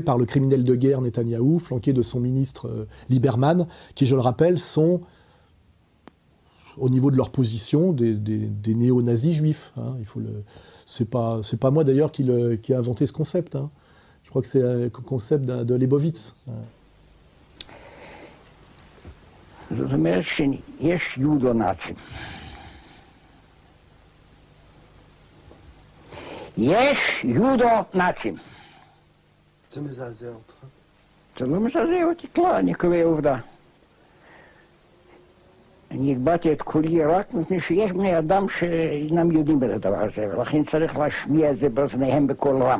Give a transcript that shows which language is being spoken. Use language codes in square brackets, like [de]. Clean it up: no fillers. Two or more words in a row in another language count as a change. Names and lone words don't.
[fr] par le criminel de guerre Netanyahou, flanqué de son ministre Lieberman, qui, je le rappelle, sont, au niveau de leur position, des néo-nazis juifs. Hein. C'est pas moi d'ailleurs qui a inventé ce concept. Hein. Je crois que c'est le concept de Leibovitz. [he] יש יודו-נאצים. זה מזעזע אותך? זה לא מזעזע אותי כלל, אני קובע עובדה. אני הגבעתי את כולי רק מפני שיש בני אדם שאינם יודעים את הדבר הזה, ולכן צריך להשמיע את זה באוזניהם בקול רם.